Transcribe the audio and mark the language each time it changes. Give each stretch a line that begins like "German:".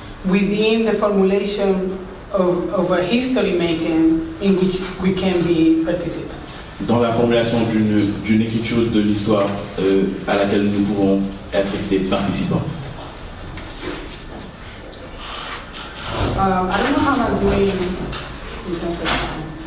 English: Within the formulation of a history making in which we can be participants.
French: Dans la formulation d'une écriture de l'histoire à laquelle nous pouvons être des participants.
English: I don't know how I'm doing in terms of time.